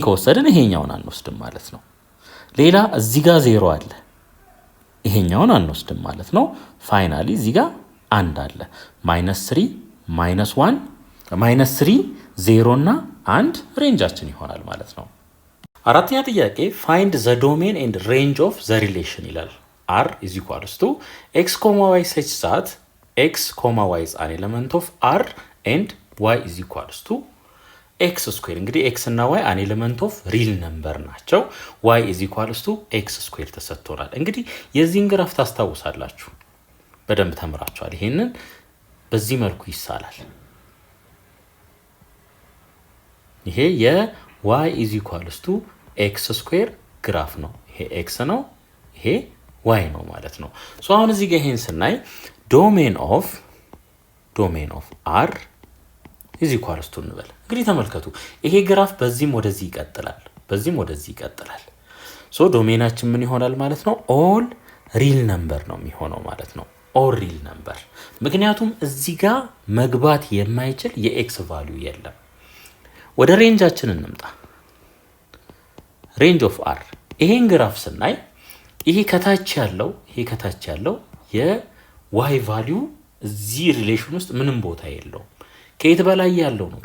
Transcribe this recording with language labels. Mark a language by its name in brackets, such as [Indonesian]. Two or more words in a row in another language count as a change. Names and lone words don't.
[Amharic] ከወሰድን ይሄኛውን አንወስድም ማለት ነው። ሌላ እዚህ ጋር 0 አለ። ይሄኛውን አንወስድም ማለት ነው። ፋይናሊ እዚህ ጋር 1 አለ። -3፣ -1፣ -3፣ 0 እና 1 ሬንጃችን ይሆናል ማለት ነው። አራተኛ ጥያቄ [English] find the domain and range of the relation ይላል። r is equals to x, y such that x, y is an element of r and y is equals to x square። [Amharic] እንግዲህ x እና y [English] an element of real number ናቸው። y is equals to x square ተሰጥቶናል። [Amharic] እንግዲህ የዚህን ግራፍ ታስታውሳላችሁ፣ በደንብ ተምራችኋል። ይሄንን በዚህ መልኩ ይሳላል። ይሄ [English] y is equals to x square [Amharic] ግራፍ ነው። ይሄ x ነው፣ ይሄ y ነው ማለት ነው። ሶ አሁን እዚህ ጋር ይሄን ስናይ [English] domain of r is equals to [Amharic] እንበል። እንግዲህ ተመልከቱ፣ ይሄ ግራፍ በዚህም ወደዚህ ይቀጥላል፣ በዚህም ወደዚህ ይቀጥላል። ሶ ዶሜናችን ምን ይሆናል ማለት ነው? [English] all real number [Amharic] ነው የሚሆነው ማለት ነው። [English] all real number፣ [Amharic] ምክንያቱም እዚህ ጋር መግባት የማይችል የኤክስ ቫልዩ የለም። ወደ ሬንጃችን እንምጣ። [English] range of r [Amharic] ይሄን ግራፍ ስናይ ይሄ ከታች ያለው የዋይ ቫልዩ እዚህ ሪሌሽን ውስጥ ምንም ቦታ የለውም። ከየት በላይ ያለው ነው?